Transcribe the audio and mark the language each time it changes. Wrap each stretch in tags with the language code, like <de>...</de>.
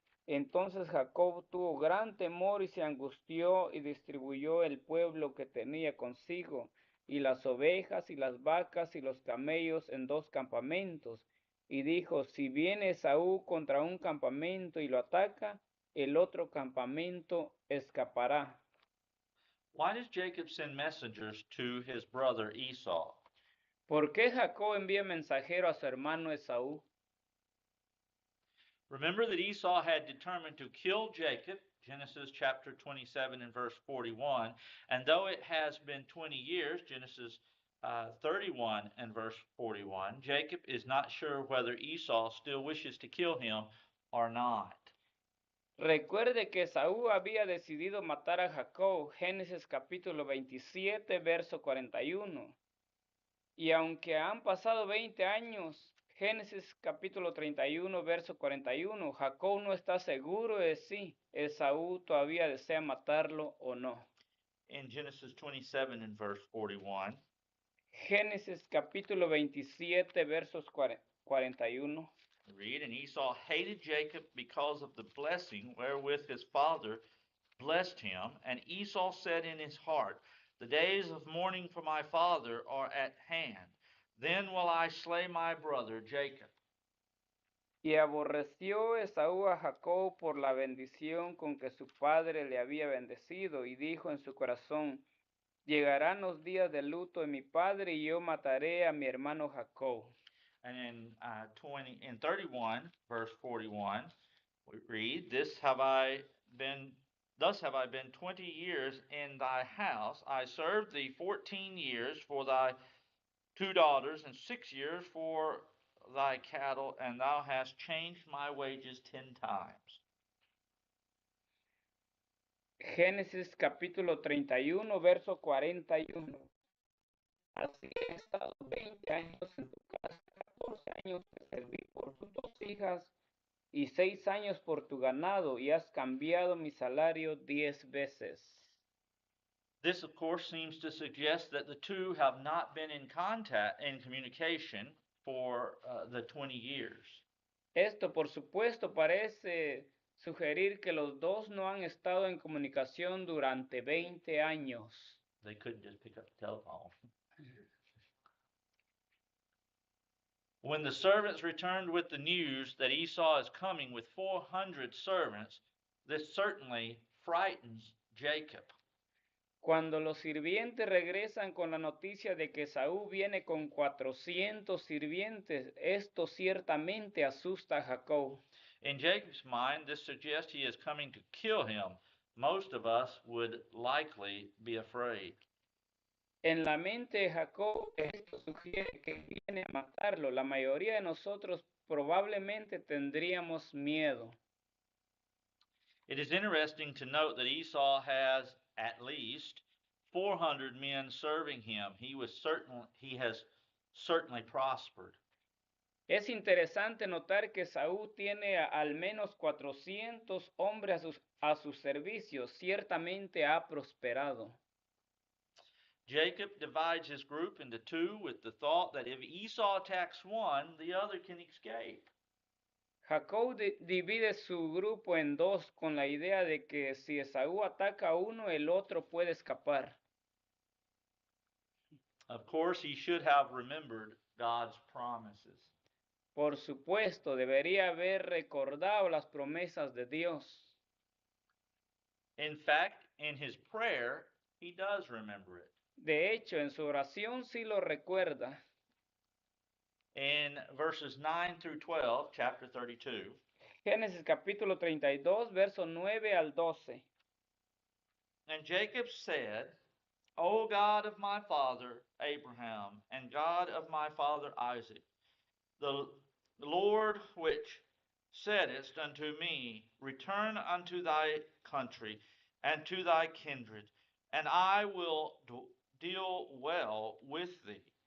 <es>Entonces Jacob tuvo gran temor y se angustió, y distribuyó el pueblo que tenía consigo, y las ovejas, y las vacas, y los camellos en dos campamentos. Y dijo, si viene Esaú contra un campamento y lo ataca, el otro campamento escapará.</es> <en>Why does Jacob send messengers to his brother Esau?</en> <es>¿Por qué Jacob envía mensajero a su hermano Esaú?</es> <en>Remember that Esau had determined to kill Jacob, Genesis chapter 27 and verse 41. And though it has been 20 years, Genesis 31 and verse 41, Jacob is not sure whether Esau still wishes to kill him or not.</en> <es>Recuerde que Esaú había decidido matar a Jacob, Génesis capítulo 27, verso 41. Y aunque han pasado 20 años, Génesis capítulo 31, verso 41, Jacob no está seguro de si Esaú todavía desea matarlo o no.</es> <en>In Genesis 27 and verse 41,</en> <es>Génesis capítulo 27, versos 41.</es> <en>We read, and Esau hated Jacob because of the blessing wherewith his father blessed him. And Esau said in his heart, the days of mourning for my father are at hand. Then will I slay my brother Jacob.</en> <es>Y aborreció Esaú a Jacob por la bendición con que su padre le había bendecido, y dijo en su corazón, llegarán los días de luto de mi padre, y yo mataré a mi hermano Jacob.</es> <en>And in 31, verse 41, we read, Thus have I been 20 years in thy house. I served thee 14 years for thy 2 daughters, and 6 years for thy cattle, and thou hast changed my wages 10 times.</en> <es>Génesis capítulo 31, verso 41. Así he estado 20 años en tu casa, 14 años te serví por tus 2 hijas y 6 años por tu ganado, y has cambiado mi salario 10 veces.</es> <en>This, of course, seems to suggest that the two have not been in communication for the 20 years.</en> <es>Esto, por supuesto, parece sugerir que los dos no han estado en comunicación durante 20 años.</es> <en>They couldn't just pick up the telephone. When the servants returned with the news that Esau is coming with 400 servants, this certainly frightens Jacob.</en> <es>Cuando los sirvientes regresan con la noticia de que Saúl viene con 400 sirvientes, esto ciertamente asusta a Jacob.</es> <en>In Jacob's mind, this suggests he is coming to kill him. Most of us would likely be afraid.</en> <es>En la mente de Jacob, esto sugiere que viene a matarlo. La mayoría de nosotros probablemente tendríamos miedo.</es> <en>It is interesting to note that Esau has at least 400 men serving him. He has certainly prospered.</en> <es>Es interesante notar que Saúl tiene al menos 400 hombres a su servicio. Ciertamente ha prosperado.</es> <en>Jacob divides his group into two with the thought that if Esau attacks one, the other can escape.</en> <es>Jacob divide su grupo en dos con la idea de que si Esaú ataca a uno, el otro puede escapar.</es> <en>Of course, he should have remembered God's promises.</en> <es>Por supuesto, debería haber recordado las promesas de Dios.</es> <en>In fact, in his prayer, he does remember it.</en> <es>De hecho, en su oración sí lo recuerda.</es> <en>In verses 9 through 12, chapter 32,</en> <es>Génesis capítulo 32, verso 9 al 12.</es> <en>and Jacob said, O God of my father Abraham, and God of my father Isaac, the Lord which saidst unto me, Return unto thy country and to thy kindred, and I will deal well with thee.</en>